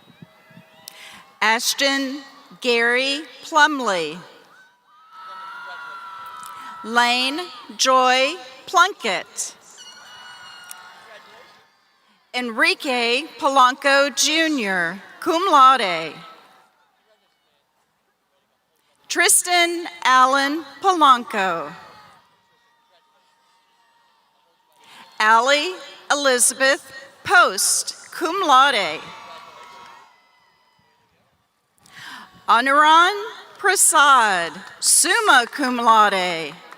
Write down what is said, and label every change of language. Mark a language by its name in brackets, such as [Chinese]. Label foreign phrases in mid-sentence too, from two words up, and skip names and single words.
[English] Ashton Gary Plumley. Lane Joy Plunkett. Enrique Polanco Jr., [Latin] cum laude. [English] Tristan Allen Polanco. Allie Elizabeth Post, [Latin] cum laude. [English] Anuran Prasad, [Latin] summa cum laude.